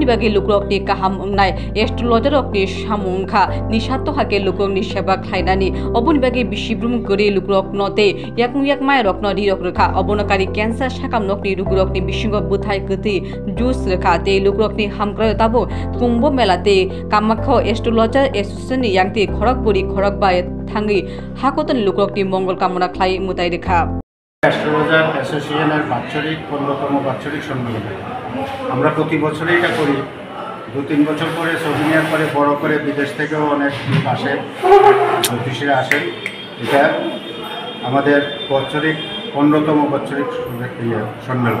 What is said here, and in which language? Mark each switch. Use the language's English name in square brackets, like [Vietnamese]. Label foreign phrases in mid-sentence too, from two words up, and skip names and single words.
[Kok Borok] बागै लुकरकनि काहाम अंनाय एस्ट्रोलजारकनि सामुंखा निसात्तो हाके लुकरकनि सेवा ख्लाइनानि अबुनि बागै बिसिब्रुन गरि लुकरकनते याकुं याकमाय रकन रिरक रेखा अबनकारि कैंसर शाखा नकनि रुगुरकनि बिसिङाव बुथाय गति जुस रेखा ते लुकरकनि हामग्राय ताबो कुंभ मेलाते कामाख्या एस्ट्रोलजार एसोसिएशननि यांगति खरगपुरी खरगबाय थांगि हाकतन लुकरकनि मंगल कामना ख्लाइ मुताय रेखा [Bangla] অ্যাস্ট্রোলজার অ্যাসোসিয়েশনের বাৎসরিক 15তম বাৎসরিক সম্মেলন আমরা প্রতি বছরই এটা করি। 2-3 বছর পরে সোভিনিয়ার পরে বড় করে বিদেশ থেকেও অনেক লোক আসে, জ্যোতিষীরা আসেন। এটা আমাদের বাৎসরিক 15তম বাৎসরিক সম্মেলন।